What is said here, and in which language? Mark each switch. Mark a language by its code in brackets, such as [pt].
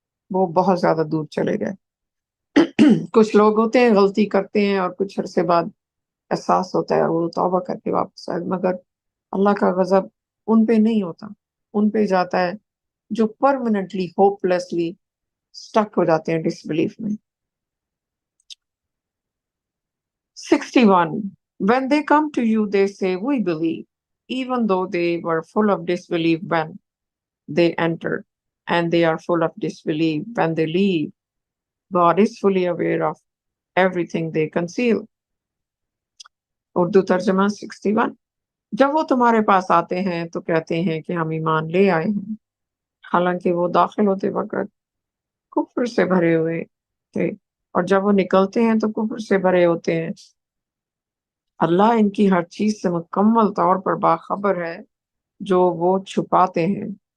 [ur] وہ بہت زیادہ دور چلے گئے. کچھ لوگ ہوتے ہیں غلطی کرتے ہیں اور کچھ عرصے بعد احساس ہوتا ہے اور وہ توبہ کر کے واپس آئے، مگر اللہ کا غضب ان پہ نہیں ہوتا، ان پہ جاتا ہے جو [en] permanently hopelessly stuck [ur] ہو جاتے ہیں [en] disbelief [ur] میں. [en] 61. When they come to you, they say, we believe, even though they were full of disbelief when they entered, and they are full of disbelief when they leave. God is fully aware of everything they conceal. [ur] Urdu ترجمہ 61. جب وہ تمہارے پاس آتے ہیں تو کہتے ہیں کہ ہم ایمان لے آئے ہیں، حالانکہ وہ داخل ہوتے وقت کفر سے بھرے ہوئے تھے، اور جب وہ نکلتے ہیں تو کفر سے بھرے ہوتے ہیں. اللہ ان کی ہر چیز سے مکمل طور پر باخبر ہے جو وہ چھپاتے ہیں.